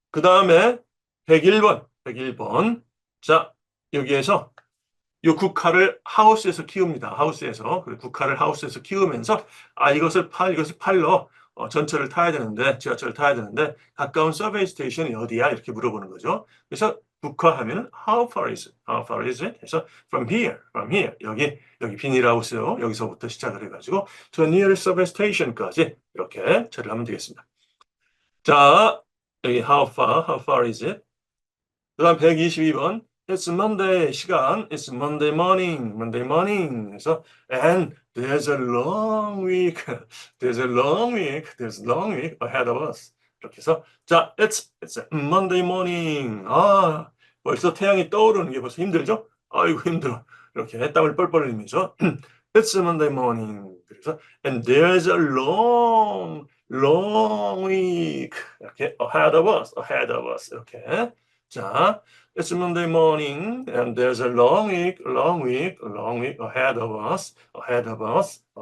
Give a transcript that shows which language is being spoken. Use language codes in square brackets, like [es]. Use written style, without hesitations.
[ko] 그 다음에 101번. 자, 여기에서 이 국화를 하우스에서 키웁니다. 하우스에서. 그리고 국화를 하우스에서 키우면서, 이것을 팔러 전철을 타야 되는데, 지하철을 타야 되는데, 가까운 서베이 스테이션이 어디야? 이렇게 물어보는 거죠. 그래서 국화하면은 [en] how far is it? How far is it? 그래서 from here. [ko] 여기 비닐하우스요. 여기서부터 시작을 해가지고 [en] to the nearest subway station [ko] 까지 이렇게 처리를 하면 되겠습니다. 자, 여기 [en] how far is it? [ko] 그 다음 122번. [en] It's Monday [ko] 시간. [en] It's Monday morning. 그래서 and there's a long week. There's a long week ahead of us. [ko] 이렇게 해서 자, [en] it's Monday morning. [ko] 벌써 태양이 떠오르는 게 벌써 힘들죠? 아이고 힘들어. 이렇게 땀을 뻘뻘 흘리면서 [en] It's Monday morning. [ko] 그래서 [en] and there's a long week. [ko] 이렇게 [en] ahead of us. [ko] 이렇게. [en] 자, it's Monday morning and there's a long week ahead of us.